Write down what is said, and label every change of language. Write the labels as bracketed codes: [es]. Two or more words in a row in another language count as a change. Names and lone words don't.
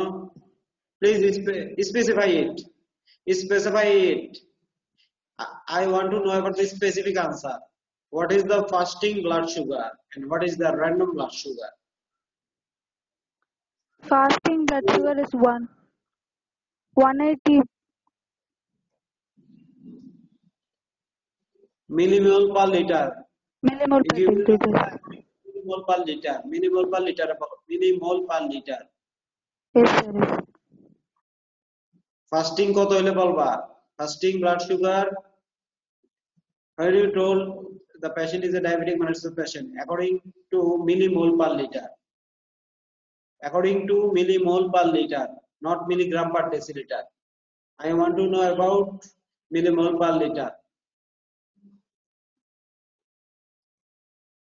[en] Please specify it. Specify it. I want to know about the specific answer. What is the fasting blood sugar and what is the random blood sugar? Fasting blood sugar is 180 Millimole per liter. millimole per liter. Millimole per liter. Millimole per liter. Millimole per liter. Yes, sir. Yes. [bn] Fasting কত হইলে বলবা? [en] Fasting blood sugar. When you told the patient is a diabetic mellitus patient, according to millimole per liter. According to millimole per liter, not milligram per deciliter. I want to know about millimole per liter.